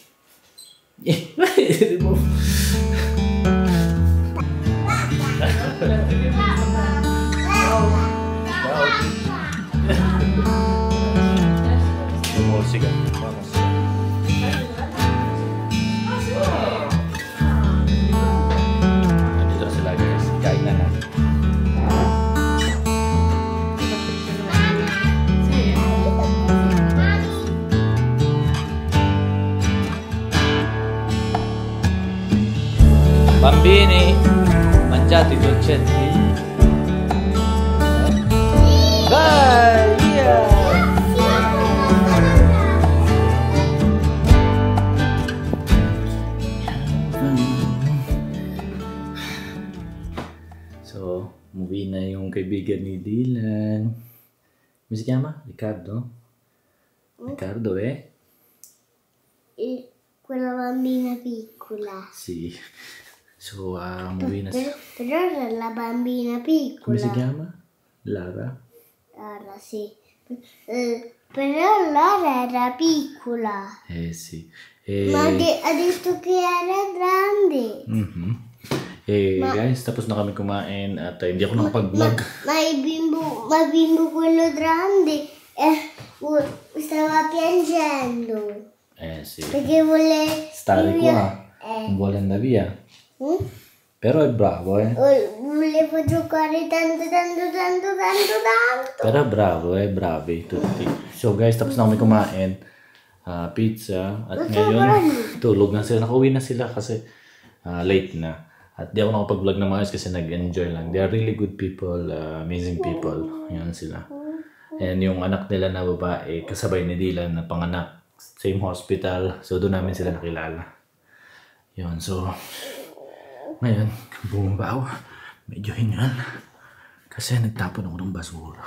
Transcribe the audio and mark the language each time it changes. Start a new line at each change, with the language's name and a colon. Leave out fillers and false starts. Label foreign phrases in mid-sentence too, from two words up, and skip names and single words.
Filipino: Remove. Sige, vamos. Andito sila guys, kain na na.
Italian: Bambini, mangiate i dolcetti? Vai, via!
Filipino: So, umuwi na yung kaibigan ni Dylan.
Italian: Come si chiama? Riccardo? Riccardo, Quella bambina piccola. Sì.
Filipino: So, umuwi na siya.
Italian: Però era la bambina piccola. Come si chiama? Lara? Lara, sì. Però Lara era piccola. Sì. Ma ha detto che era grande.
Filipino: Guys, tapos na kami kumain at hindi ako nakapag-vlog.
Italian: Ma il bimbo quello grande stava piangendo. Sì. Perché vuole stare qua. Non vuole andare via. Però è bravo, Volevo giocare tanto. Però è bravo, bravi tutti.
Filipino: So guys, tapos na kami kumain. Pizza. At ngayon, tulog na sila. Nakauwi na sila kasi late na. At di ako nakapag-vlog na maayos kasi nag-enjoy lang.
English: They are really good people, amazing people.
Filipino: Yan sila. And yung anak nila na babae, kasabay ni Dylan na panganak.
English: Same hospital.
Filipino: So doon namin sila nakilala. Yun, so ngayon, bumaba ako. Medyo hingal. Kasi nagtapon ako ng basura.